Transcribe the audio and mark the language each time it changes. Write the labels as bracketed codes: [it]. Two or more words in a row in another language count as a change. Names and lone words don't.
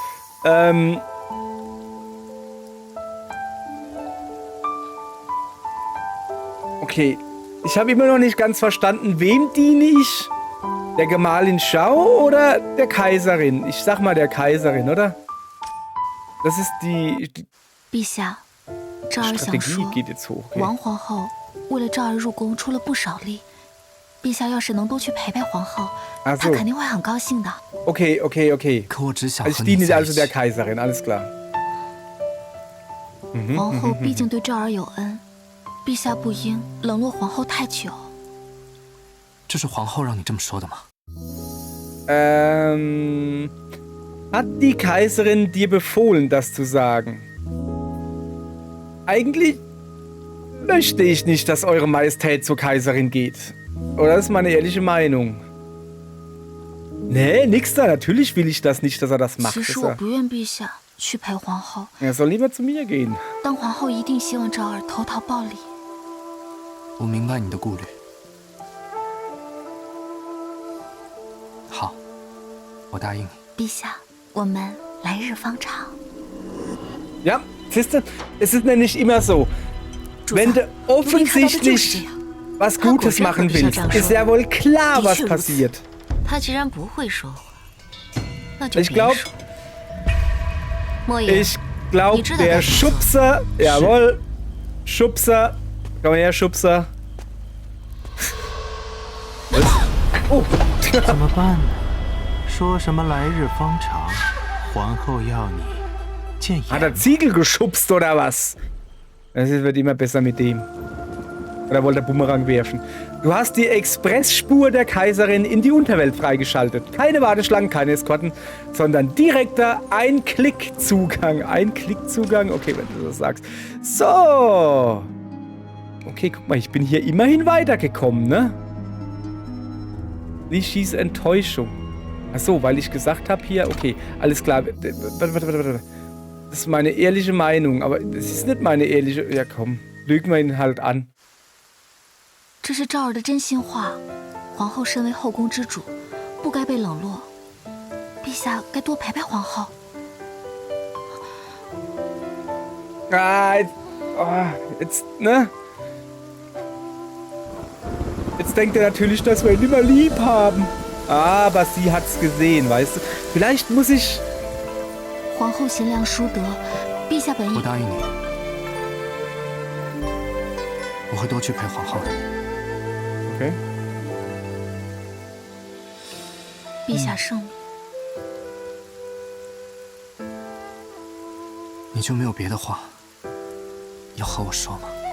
[de] Okay, ich habe immer noch nicht ganz verstanden, wem diene ich? Der Gemahlin Shao oder der Kaiserin? Ich sag mal der Kaiserin, oder? Das ist die [zh] 陛下，赵儿想 [de] Strategie [zh] 说， [de] geht jetzt hoch. [zh] 王皇后为了赵儿入宫出了不少力。陛下要是能多去陪陪皇后， [de] Ach [zh] 她 [de] so. [zh] 肯定会很高兴的。 [de] Okay, okay, okay. [zh] 可我只想 [de] Also [zh] 和 [de] ich [zh] 你 [de] diene [zh] 在一 [de] also der [zh] 起。 [de] Kaiserin, alles klar. [zh] 皇后毕竟对赵儿有恩，陛下不应冷落皇后太久。这是皇后让你这么说的吗？ [de] Hat die Kaiserin dir befohlen, das zu sagen? Eigentlich möchte ich nicht, dass Eure Majestät zur Kaiserin geht. Oder das ist meine ehrliche Meinung. Nee, nix da. Natürlich will ich das nicht, dass er das macht. [zh] 其实 [de] Ist [zh] 我 [de] er, [zh] 不愿陛下去陪皇后， [de] er soll lieber zu mir gehen. [zh] 但皇后一定希望赵儿投桃报李。我明白你的顾虑。好，我答应你。陛下，我们来日方长。 [de] Ja, siehst du, es ist nämlich immer so. Wenn du offensichtlich was Gutes machen willst, ist ja wohl klar, was passiert. [zh] 他既然不会说话，那就 [de] Ich [zh] 别 [de] glaube, [zh] 说。莫言， [de] ich glaube, Die Dritte der hat Schubser, jawohl, Schubser, komm her, Schubser. Was? Oh, [zh] 怎么办呢？说什么来日方长，皇后要你见 [de] hat [zh] 颜 [de] er Ziegel geschubst oder was? Es wird immer besser mit dem. Oder wollte er Bumerang werfen? Du hast die Expressspur der Kaiserin in die Unterwelt freigeschaltet. Keine Warteschlangen, keine Eskorten, sondern direkter Ein-Klick-Zugang. Ein-Klick-Zugang? Okay, wenn du das sagst. So. Okay, guck mal, ich bin hier immerhin weitergekommen, ne? Lishis Enttäuschung. Achso, weil ich gesagt habe hier, okay, alles klar. Warte. Das ist meine ehrliche Meinung, aber das ist nicht meine ehrliche... Ja komm, lügen wir ihn halt an. [zh] 这是赵儿的真心话。皇后身为后宫之主，不该被冷落。陛下该多陪陪皇后。 [de] Jetzt, ne? Jetzt denkt er natürlich, dass wir ihn immer lieb haben. Aber sie hat's gesehen, weißt du? Vielleicht muss ich... [zh] 皇后贤良淑德，陛下本意。我答应你，我会多去陪皇后的。 [de] Okay. [zh] 陛下圣明。你就没有别的话要和我说吗？